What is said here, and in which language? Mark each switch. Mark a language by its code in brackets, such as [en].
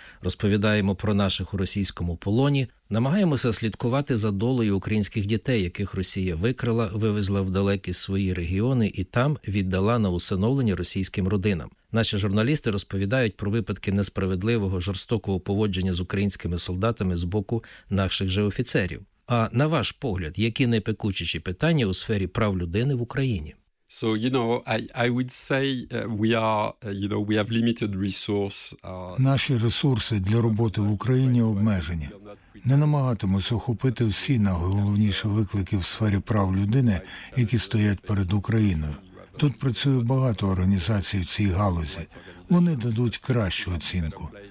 [uk] Розповідаємо про наших у російському полоні. Намагаємося слідкувати за долею українських дітей, яких Росія викрала, вивезла в далекі свої регіони і там віддала на усиновлення російським родинам. Наші журналісти розповідають про випадки несправедливого, жорстокого поводження з українськими солдатами з боку наших же офіцерів. А на ваш погляд, які найпекучіші питання у сфері прав людини в Україні? [en] So, you know, I would say we are, you know, we have limited resources. [uk] Наші ресурси для роботи в Україні обмежені. Не намагатимось охопити всі найголовніші виклики в сфері прав людини, які стоять перед Україною. Тут працює багато організацій в цій галузі. Вони дадуть кращу оцінку.